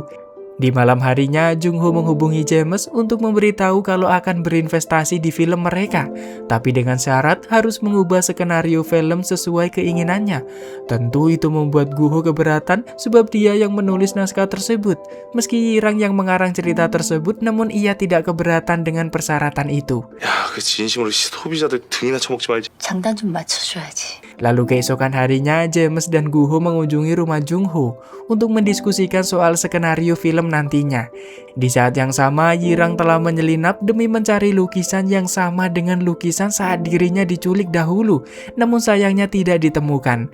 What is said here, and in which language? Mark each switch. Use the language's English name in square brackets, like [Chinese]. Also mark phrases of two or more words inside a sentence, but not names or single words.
[Indonesian] Di malam harinya, Jung Ho menghubungi James untuk memberitahu kalau akan berinvestasi di film mereka, tapi dengan syarat harus mengubah skenario film sesuai keinginannya. Tentu itu membuat Gu Ho keberatan sebab dia yang menulis naskah tersebut. Meski Yirang yang mengarang cerita tersebut, namun ia tidak keberatan dengan persyaratan itu. [Korean] 야, 그 진심으로 소비자들 등이나 쳐먹지 말지. 장단 좀 맞춰줘야지. [Indonesian] Lalu keesokan harinya, James dan Guho mengunjungi rumah Jungho untuk mendiskusikan soal skenario film nantinya. Di saat yang sama, Yirang telah menyelinap demi mencari lukisan yang sama dengan lukisan saat dirinya diculik dahulu, namun sayangnya tidak ditemukan.